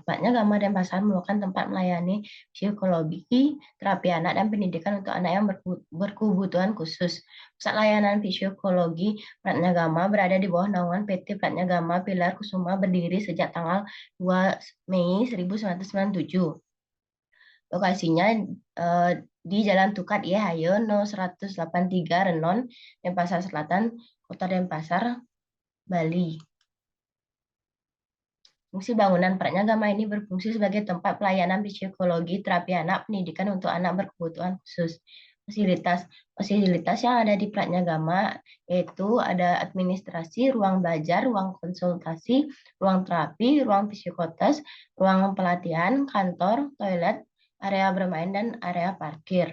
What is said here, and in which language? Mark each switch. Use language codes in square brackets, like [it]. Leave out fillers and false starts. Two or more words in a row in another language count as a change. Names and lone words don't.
[id] Pratnya Gama Denpasar merupakan tempat melayani psikologi, terapi anak, dan pendidikan untuk anak yang berkebutuhan khusus. Pusat layanan psikologi Pratnya Gama berada di bawah naungan PT Pratnya Gama Pilar Kusuma, berdiri sejak tanggal 2 Mei 1997. Lokasinya di Jalan Tukat I Hayo No 183 Renon, Denpasar Selatan, Kota Denpasar, Bali. Fungsi bangunan Pratnya Gama ini berfungsi sebagai tempat pelayanan psikologi, terapi anak, pendidikan untuk anak berkebutuhan khusus. Fasilitas yang ada di Pratnya Gama yaitu ada administrasi, ruang belajar, ruang konsultasi, ruang terapi, ruang psikotes, ruang pelatihan, kantor, toilet, area bermain, dan area parkir.